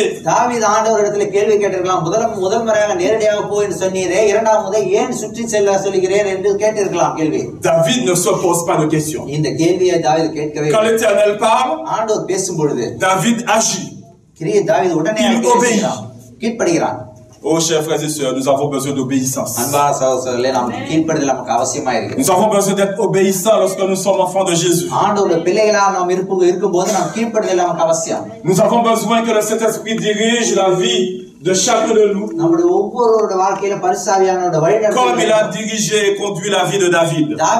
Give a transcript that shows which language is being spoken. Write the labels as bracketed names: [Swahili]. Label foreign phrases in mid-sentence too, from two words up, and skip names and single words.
[Tamil] தாவீது ஆண்டவரிடத்துல கேள்வி கேட்டிருக்கலாம். முதல் முறையாக நேரடியாக போய் என்று சொன்னீரே, இரண்டாம் முறை ஏன் சுற்றி செல்ல சொல்கிறீர் என்று கேட்டிருக்கலாம் கேள்வி. [French] David ne se pose pas de question. [Tamil] இந்த கேள்வியை தாவீது கேட்கவே. [French] Quand l'Éternel parle, [Tamil] ஆண்டவர் பேசும் பொழுது [French] David agit. [Tamil] தாவீது உடனே கீழ்ப்படுகிறான். [French] Oh, chers frères et sœurs, nous avons besoin d'obéissance. Nous avons besoin d'être obéissants lorsque nous sommes enfants de Jésus. Nous avons besoin que le Saint-Esprit dirige la vie de chacun de nous, comme il a dirigé et conduit la vie de David.